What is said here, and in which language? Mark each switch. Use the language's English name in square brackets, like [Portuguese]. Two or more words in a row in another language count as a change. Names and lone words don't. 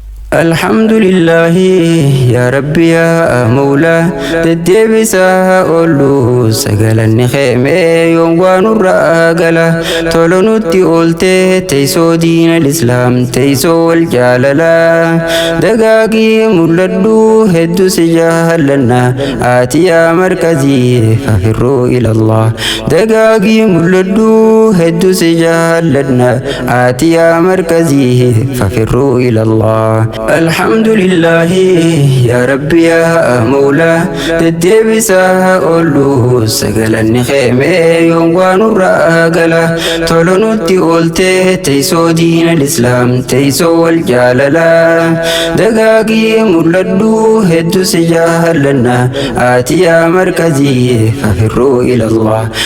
[Arabic] الحمد لله يا ربي يا مولى، [Oromo] deddeebisaa oolu sagalanni keemee yoon waan nurraa gala. Tolo nutti ooltee teessoo [Arabic] دين الإسلام, [Oromo] teessoo wal jaalala. Dagaagii mul'adhu hedduu si jaallanna, aati yaa markazii [Arabic] ففروا إلى الله. [Oromo] Dagaagii mul'adhu hedduu si jaallanna, aati yaa markazii [Arabic] ففروا إلى الله. الحمد لله يا ربي يا مولى، [Oromo] deddeebisaa oolu sagalanni keemee yoon waan nurraa gala. Tolo nutti ooltee teessoo diinal Islaam, teessoo wal jaalala. Dagaagii mul'adhu hedduu si jaallanna, aati yaa markazii [Arabic] ففروا إلى الله.